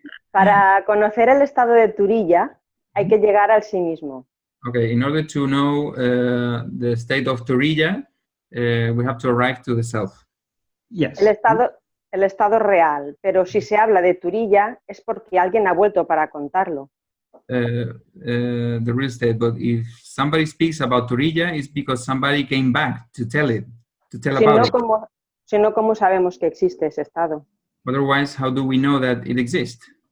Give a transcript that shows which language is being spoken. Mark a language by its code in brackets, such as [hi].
[es] Para conocer el estado de turīya hay que llegar al sí mismo. [en] Okay, in order to know the state of turīya, we have to arrive to the self. Yes. [es] El estado real, pero si se habla de turīya es porque alguien ha vuelto para contarlo. [en] The real state, but if somebody speaks about turīya, it's because somebody came back to tell it, about it. [es] Si no, ¿cómo sabemos que existe ese estado? [en] Otherwise, how do we know that it exists?